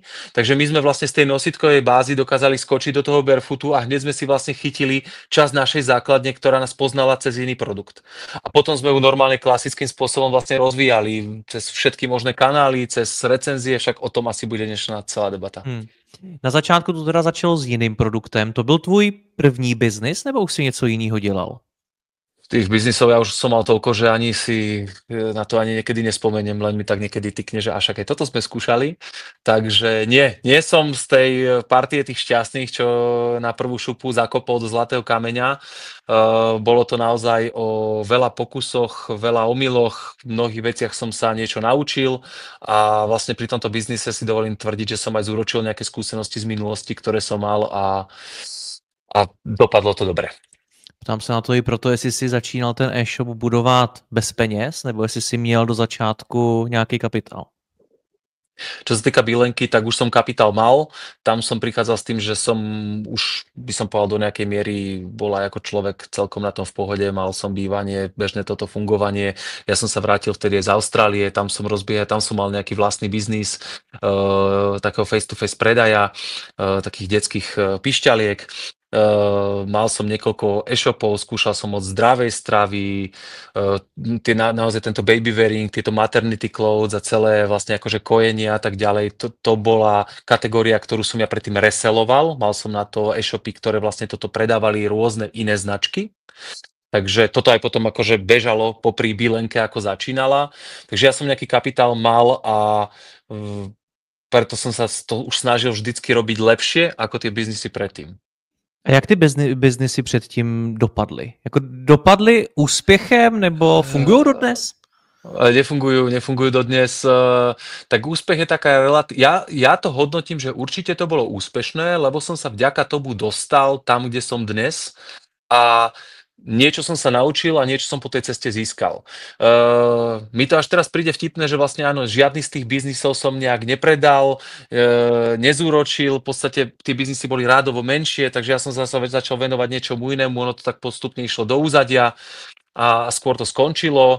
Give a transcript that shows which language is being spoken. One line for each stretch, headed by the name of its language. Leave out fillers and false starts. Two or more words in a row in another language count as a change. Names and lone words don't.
Slovak: Takže my sme vlastne z tej nositkovej bázy dokázali skočiť do toho barefootu a hneď sme si vlastne chytili časť našej základne, ktorá nás poznala cez iný produkt. A potom sme ju normálne klasickým spôsobom vlastne rozvíjali cez všetky možné kanály, cez recenzie, však o tom asi bude dnešná celá debata.
Czech: Na začátku to teda začalo s jiným produktem. To byl tvůj první biznis, nebo už si něco jiného dělal?
Slovak: Tých biznisov ja už som mal toľko, že ani si na to ani niekedy nespomeniem, len mi tak niekedy tykne, že až aj toto sme skúšali. Takže nie som z tej partie tých šťastných, čo na prvú šupu zakopol do zlatého kameňa. Bolo to naozaj o veľa pokusoch, veľa omyloch, v mnohých veciach som sa niečo naučil a vlastne pri tomto biznise si dovolím tvrdiť, že som aj zúročil nejaké skúsenosti z minulosti, ktoré som mal a dopadlo to dobre.
Czech: Ptám se na to i proto, jestli si začínal ten e-shop budovat bez peněz, nebo jestli si měl do začátku nějaký kapitál.
Slovak: Čo sa týka Bílenky, tak už som kapitál mal. Tam som prichádzal s tým, že som už, by som povedal, do nejakej miery bol aj ako človek celkom na tom v pohode. Mal som bývanie, bežné toto fungovanie. Ja som sa vrátil vtedy z Austrálie, tam som rozbiehal, tam som mal nejaký vlastný biznis takého face-to-face predaja, takých detských pišťaliek. Mal som niekoľko e-shopov, skúšal som od zdravej stravy, naozaj tento
English: baby wearing,
Slovak: tieto
English: maternity clothes
Slovak: a celé vlastne akože kojenie a tak ďalej. To bola kategória, ktorú som ja predtým reseloval. Mal som na to e-shopy, ktoré vlastne toto predávali rôzne iné značky. Takže toto aj potom akože bežalo popri Bílenke, ako začínala. Takže ja som nejaký kapitál mal a preto som sa to už snažil vždycky robiť lepšie ako tie biznisy predtým.
Czech: A jak ty biznisy předtím dopadly? Jako dopadly úspěchem nebo fungují dodnes?
Slovak: Nefungujú dodnes. Tak úspech je taká ja to hodnotím, že určite to bolo úspešné, lebo som sa vďaka tomu dostal tam, kde som dnes a niečo som sa naučil a niečo som po tej ceste získal. Mi to až teraz príde vtipné, že vlastne áno, žiadny z tých biznisov som nejak nepredal, nezúročil, v podstate tie biznisy boli rádovo menšie, takže ja som sa začal venovať niečomu inému, ono to tak postupne išlo do úzadia a skôr to skončilo.